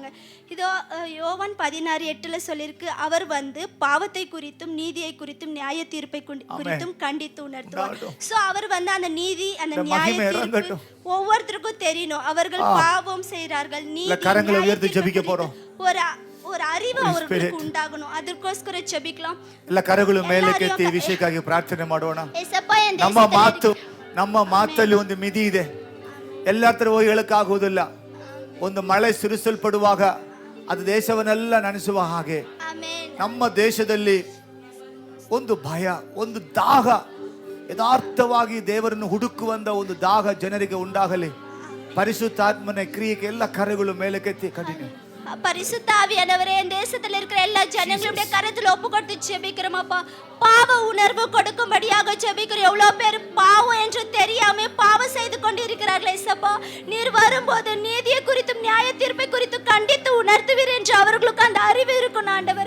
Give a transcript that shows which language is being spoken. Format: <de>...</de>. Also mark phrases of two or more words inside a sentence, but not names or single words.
<ta>இதோ யோவான் 16:8 சொல்லியிருக்கு, அவர் வந்து பாவத்தை குறித்தும் நீதியை குறித்தும் நியாய தீர்ப்பை குறித்தும் கண்டித்து உணர்த்துவார். சோ அவர் வந்து அந்த நீதி, அந்த நியாய தீர்ப்பு ஒவ்வொருத்தருக்கும் தெரியணும். அவர்கள் பாவம் செய்கிறார்கள், நீதி ஒரு அறிவு அவர்களுக்கு உண்டாகணும்.</ta> <kn>ಅದಕ್ಕೋಸ್ಕರ ಜಪಿக்கலாம். ಎಲ್ಲ ಕರಗಳು ಮೇಲಕ್ಕೆತ್ತಿ ವಿಷಯಕ್ಕಾಗಿ ಪ್ರಾರ್ಥನೆ ಮಾಡೋಣ. ನಮ್ಮ ಮಾತಲ್ಲಿ ಒಂದು ಮಿತಿ ಇದೆ. ಎಲ್ಲರ ಹತ್ರ ಹೋಗಿ ಹೇಳಕ್ಕಾಗುವುದಿಲ್ಲ. ಒಂದು ಮಳೆ ಸುರಿಸಲ್ಪಡುವಾಗ ಅದು ದೇಶವನ್ನೆಲ್ಲ ನೆನೆಸುವ ಹಾಗೆ ನಮ್ಮ ದೇಶದಲ್ಲಿ ಒಂದು ಭಯ, ಒಂದು ದಾಹ, ಯಥಾರ್ಥವಾಗಿ ದೇವರನ್ನು ಹುಡುಕುವಂತ ಒಂದು ದಾಹ ಜನರಿಗೆ ಉಂಟಾಗಲಿ. ಪರಿಶುದ್ಧಾತ್ಮನ ಕ್ರಿಯೆಗೆ ಎಲ್ಲ ಕರಗಳು ಮೇಲಕ್ಕೆತ್ತಿ ಕಂಟಿನ್ಯೂ.</kn> <ta>பரிசுத்த ஆவியானவரே, தேசத்தில் இருக்கிற எல்லா ஜனங்களுடைய கரத்தில் ஒப்பு கொடுத்து ஜெபிக்கிறோம் அப்பா. பாவ உணர்வு கொடுக்கும்படியாக ஜெபிக்கிறோம். எவ்வளவு பேர் பாவம் என்று தெரியாம பாவம் செய்து கொண்டு இருக்கிறார்கள் ஏசப்பா. நீர் வரும்போது நீதியை குறித்தும் நியாய தீர்ப்பை குறித்தும் கண்டித்து உணர்த்துவீர் என்று அவர்களுக்கு அந்த அறிவு இருக்கும் ஆண்டவரே.</ta>